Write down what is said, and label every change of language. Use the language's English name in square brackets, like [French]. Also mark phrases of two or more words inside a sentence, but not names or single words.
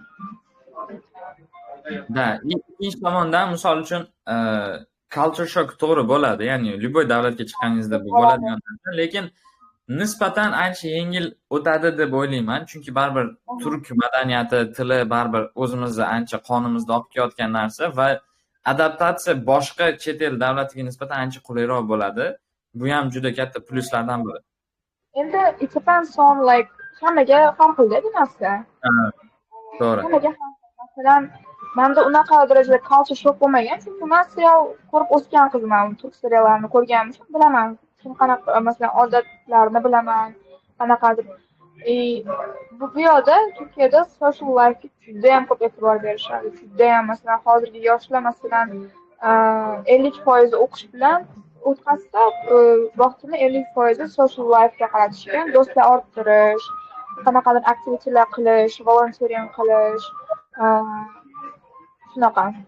[Uzbek] Da, ikkinchi tomondan misol uchun [English] culture shock [Uzbek] to'g'ri bo'ladi, ya'ni любой davlatga chiqqaningizda bu bo'ladigan narsa, lekin nisbatan ancha yengil o'tadi deb o'ylayman, chunki baribir turk madaniyati, tili baribir o'zimizni ancha qonimizda olib kelayotgan narsa va adaptatsiya boshqa chet el davlatiga nisbatan ancha qulayroq bo'ladi. Bu ham juda katta plyuslardan biri. Endi [English] it depends on like [Uzbek] hammaga har xilda bu narsa. To'g'ri. Hammaga har xil. Masalan, menda unaqa darajada [English] culture shock [Uzbek] bo'lmagan, chunki men serial ko'rib o'sgan qizman, turk seriallarini ko'rganim uchun bilaman. Kim qanaqa, masalan, odatlarini bilaman, qanaqadir. Bu yoqda Turkiyada [English] social life [Uzbek] juda ham ko'p e'tibor berishadi. Juda ham, masalan, hozirgi yoshlar masalan 50% o'qish bilan o'tkazsa, vaqtini 50% [English] social life'ga [Uzbek] qaratishgan, do'stlar orttirish, qanaqadir aktivitelar qilish, volunteering qilish, shunaqa.